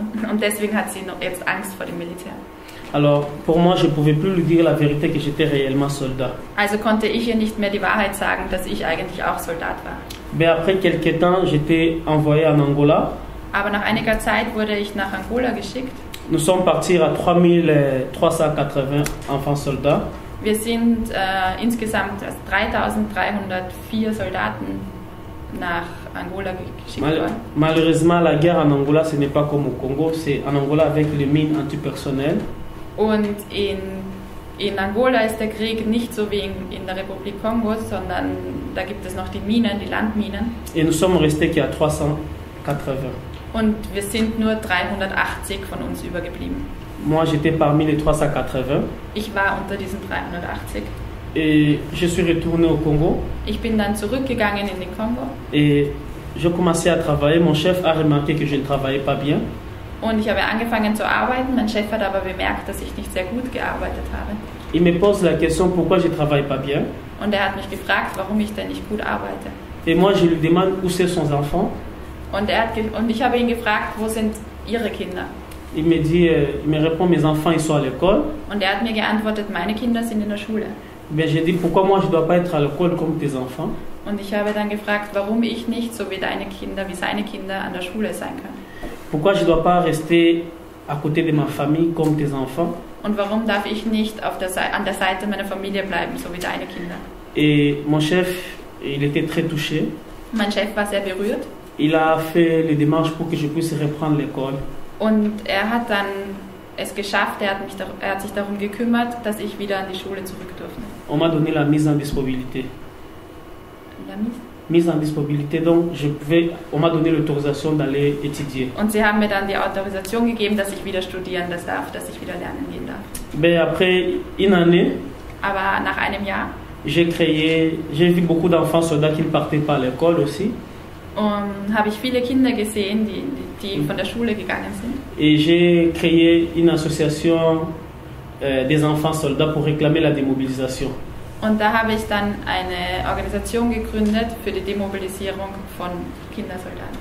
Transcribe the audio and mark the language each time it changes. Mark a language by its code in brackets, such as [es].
[de] Und deswegen hat sie jetzt Angst vor dem Militär. [fr] Alors pour moi, je pouvais plus lui dire la vérité que j'étais réellement soldat. [de] Also konnte ich ihr nicht mehr die Wahrheit sagen, dass ich eigentlich auch Soldat war. [fr] Mais après quelques temps, j'étais envoyé en Angola. [de] Aber nach einiger Zeit wurde ich nach Angola geschickt. [fr] Nous sommes partis à 3380 enfants soldats. [de] Wir sind insgesamt 3304 Soldaten nach Angola geschickt worden. [fr] Malheureusement, la guerre en Angola, ce n'est pas comme au Congo, c'est en Angola avec les mines antipersonnelles. [de] Und in Angola ist der Krieg nicht so wie in der Republik Kongo, sondern da gibt es noch die Minen, die Landminen. [fr] Et nous sommes restés qu'à 380. [de] Und wir sind nur 380 von uns übergeblieben. [fr] Moi, j'étais parmi les 380. [de] Ich war unter diesen 380. [fr] Et je suis retourné au Congo. [de] Ich bin dann zurückgegangen in den Kongo. [fr] Et je commençais à travailler. Mon chef a remarqué que je ne travaillais pas bien. [de] Und ich habe angefangen zu arbeiten. Mein Chef hat aber bemerkt, dass ich nicht sehr gut gearbeitet habe. [fr] Il me pose la question pourquoi je ne travaille pas bien. [de] Und er hat mich gefragt, warum ich denn nicht gut arbeite. [fr] Et moi, je lui demande où sont ses enfants. [de] Und ich habe ihn gefragt, wo sind ihre Kinder? [fr] Il me répond, mes enfants, ils sont à l'école. [de] Und er hat mir geantwortet, meine Kinder sind in der Schule. [fr] Ben, j'ai dit, pourquoi moi je ne dois pas être à l'école comme tes enfants? [de] Und ich habe dann gefragt, warum ich nicht so wie deine Kinder, wie seine Kinder an der Schule sein kann. [fr] Pourquoi je ne dois pas rester à côté de ma famille comme tes enfants? [de] Und warum darf ich nicht an der Seite meiner Familie bleiben, so wie deine Kinder? [fr] Et mon chef, il était très touché. [de] Mein Chef war sehr berührt. [fr] Il a fait les démarches pour que je puisse reprendre l'école. [de] Und er hat dann es geschafft, er hat sich darum gekümmert, dass ich wieder an die Schule zurück durfte. [fr] On m'a donné la mise en disponibilité. La mise? Mise en disponibilité, donc on m'a donné l'autorisation d'aller étudier. [de] Und sie haben mir dann die Autorisation gegeben, dass ich wieder studieren darf, dass ich wieder lernen gehen darf. [fr] Ben, après une année, [de] aber nach einem Jahr, [fr] j'ai vu beaucoup d'enfants soldats qui ne partaient pas à l'école aussi. [de] Habe ich viele Kinder gesehen, die von der Schule gegangen sind. [fr] Et j'ai créé une association des enfants soldats pour réclamer la démobilisation. [de] Und da habe ich dann eine Organisation gegründet für die Demobilisierung von Kindersoldaten.